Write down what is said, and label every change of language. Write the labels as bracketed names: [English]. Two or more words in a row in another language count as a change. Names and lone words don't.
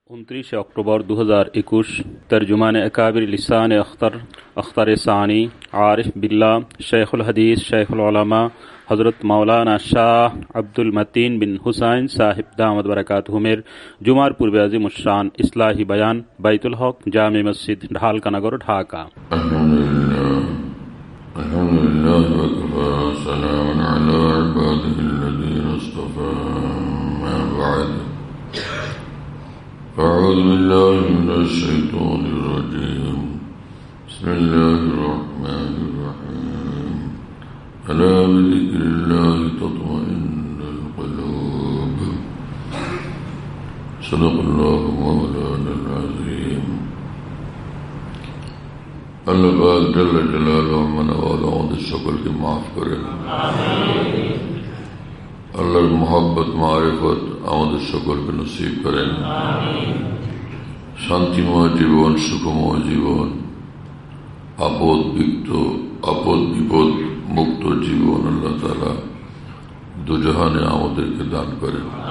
[Bangla] 29 অক্টোবর 2021 তর্জুমান আকাবির লিসান আখতার সানী আরিফ বিল্লাহ শায়খুল হাদিস শায়খুল উলামা হযরত মাওলানা শাহ আব্দুল মতিন বিন হুসাইন সাহেব দামাত বারাকাতুহুমের জুমার পূর্ব আজিম শান ইসলাহি বয়ান বাইতুল হক জামে মসজিদ ঢালকানগর ঢাকা। [Arabic] أعوذ بالله من الشيطان الرجيم بسم الله الرحمن الرحيم ألا بذكر الله تطمئن القلوب صدق الله مولانا العظيم [Bangla] আল্লাহ পাক জাল্লা জালালুহু মানওয়ালা আমাদের সকলকে মাফ করেন। আল্লাহর মোহাব্বত মারিফত আমাদের সকলকে নসিব করেন। শান্তিময় জীবন, সুখময় জীবন, আপদ বিপদ মুক্ত জীবন আল্লাহ তাআলা দুজাহানে আমাদেরকে দান করেন।